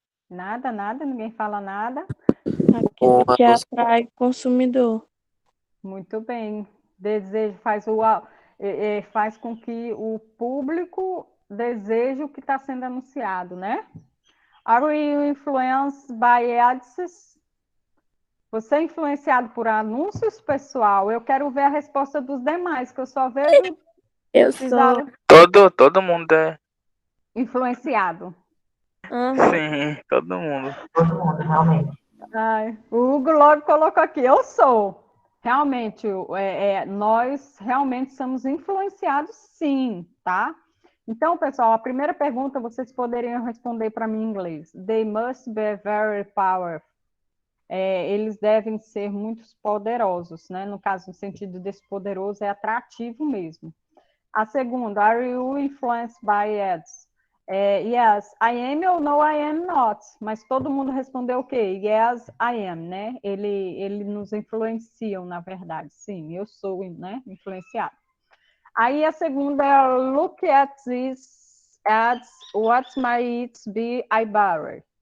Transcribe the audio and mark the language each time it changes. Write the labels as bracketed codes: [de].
[pt] Nada, nada? Ninguém fala nada? Aquilo que anúncio. atrai o consumidor. Muito bem. Desejo faz com que o público deseje o que está sendo anunciado, né? [en] Are you influenced by ads? [pt] Você é influenciado por anúncios, pessoal? Eu quero ver a resposta dos demais, que eu só vejo Eu Fizeram sou. Todo mundo é. influenciado. Aham. Sim, todo mundo. Todo mundo, realmente. Ai, o Hugo logo colocou aqui, eu sou. Realmente, nós realmente somos influenciados, sim, tá? Então, pessoal, a primeira pergunta vocês poderiam responder para mim em inglês. [en] They must be very powerful. [pt] Eles devem ser muito poderosos, né? No caso, no sentido desse poderoso, é atrativo mesmo. A segunda, [en] are you influenced by ads? Yes, I am ou no, I am not. [pt] Mas todo mundo respondeu o quê? [en] Yes, I am, [pt] né? Ele nos influenciam, na verdade. Sim, eu sou, né, influenciado. Aí a segunda é [en] look at these ads, what might it be I borrow?